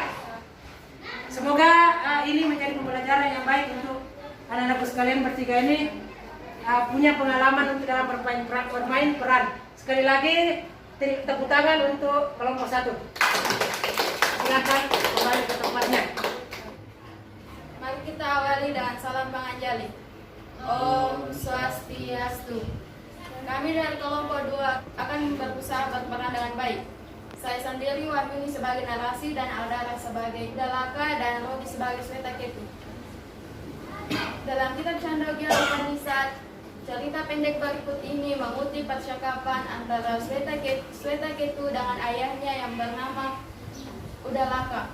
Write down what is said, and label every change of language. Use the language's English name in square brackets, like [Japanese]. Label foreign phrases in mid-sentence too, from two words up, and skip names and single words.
[Indonesian] Semoga ini menjadi pembelajaran yang baik untuk anak-anakku sekalian bertiga ini, punya pengalaman untuk dalam bermain peran. Sekali lagi tepuk tangan untuk kelompok 1. Silakan kembali ke tempatnya. Mari kita awali dengan salam penganjali. [Balinese] Om Swastiastu. [Indonesian] Kami dari kelompok 2 akan berusaha berperan dengan baik. Saya sendiri Wahyuni sebagai narasi dan Aldara sebagai udalaka dan Robi sebagai Sweta Ketu. Dalam kitab Chandogya Upanishad, cerita pendek berikut ini mengutip percakapan antara Sweta Ketu dengan ayahnya yang bernama Udalaka.